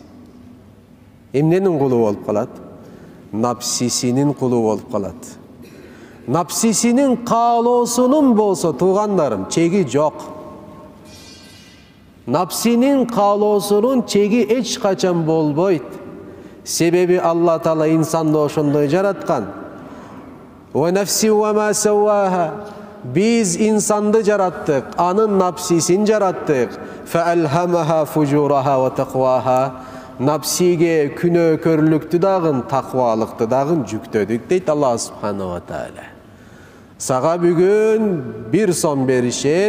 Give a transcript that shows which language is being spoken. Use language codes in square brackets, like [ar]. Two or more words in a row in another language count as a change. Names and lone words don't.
[ky] Эмненин кулу болуп калат? Напсисинин кулу болуп калат. Напсисинин каалоосунун болсо, туугандарым, чеги жок. Напсинин каалоосунун чеги эч качан болбойт. Себеби Алла Таала инсанды ошондой жараткан. [ar] ونفس وما سواها. [ky] Биз инсанды жараттык, анын напсисин жараттык. [ar] فألهمها فجورها وتقواها. [ky] Напсиге күнөөкөрлүктү дагын, таквалыкты дагын жүктөдүк дейт [ar] الله سبحانه وتعالى. [ky] Сага бүгүн 1 сом беришет.